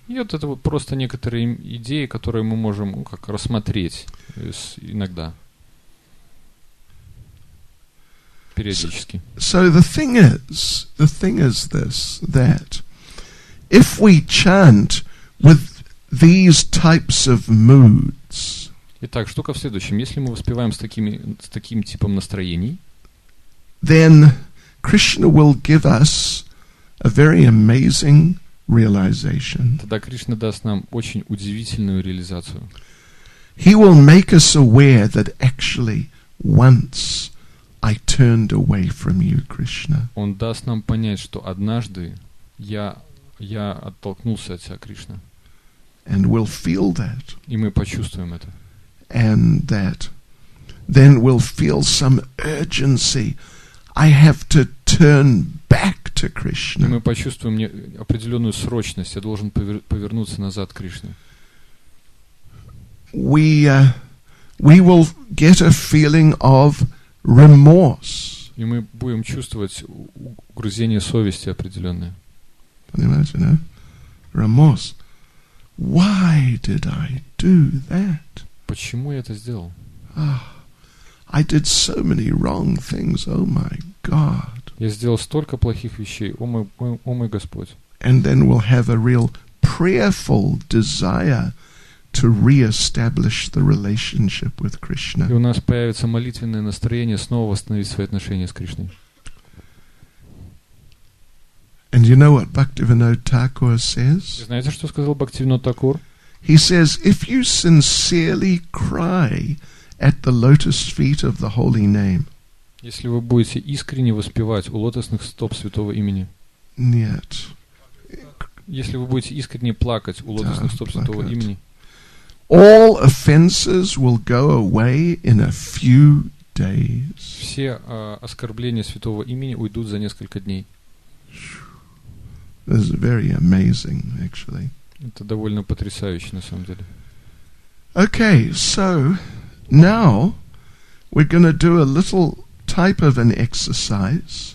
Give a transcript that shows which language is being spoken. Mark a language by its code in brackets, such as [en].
[ru] И вот это вот просто некоторые идеи, которые мы можем как рассмотреть иногда. Периодически. [en] So the thing is this, that if we chant with these types of moods, [ru] Итак, штука в следующем. Если мы воспеваем с таким типом настроений, [en] then Krishna will give us a very amazing realization. [ru] тогда Кришна даст нам очень удивительную реализацию. [en] He will make us aware that actually once I turned away from you, Krishna. [ru] Он даст нам понять, что однажды я оттолкнулся от тебя, Кришна. [en] And we'll feel that. [ru] И мы почувствуем это. [en] And that then we'll feel some urgency. I have to turn back to [ru] И [en] Krishna. [ru] мы почувствуем определенную срочность. Я должен повернуться назад к Кришне. [en] We will get a feeling of remorse. [ru] И мы будем чувствовать угрызение совести определенное. Понимаете, да? [en] remorse. Why did I do that? [ru] Почему я это сделал? [en] I did so many wrong things, oh my God. [ru] Я сделал столько плохих вещей, о мой Господь. [en] And then we'll have a real prayerful desire to re-establish the relationship with Krishna. [ru] И у нас появится молитвенное настроение снова восстановить свои отношения с Кришной. [en] And you know what Bhaktivinoda Thakur says? [ru] Знаете, что сказал Бхактивинод Такур? [en] He says, if you sincerely cry at the lotus feet of the holy name. [ru] Если вы будете искренне воспевать у лотосных стоп святого имени. Нет. Если вы будете искренне плакать у лотосных стоп святого имени. [en] All offenses will go away in a few days. [ru] Все оскорбления святого имени уйдут за несколько дней. [en] This is very amazing, actually. [ru] Это довольно потрясающе, на самом деле. [en] Okay, so now we're going to do a little type of an exercise.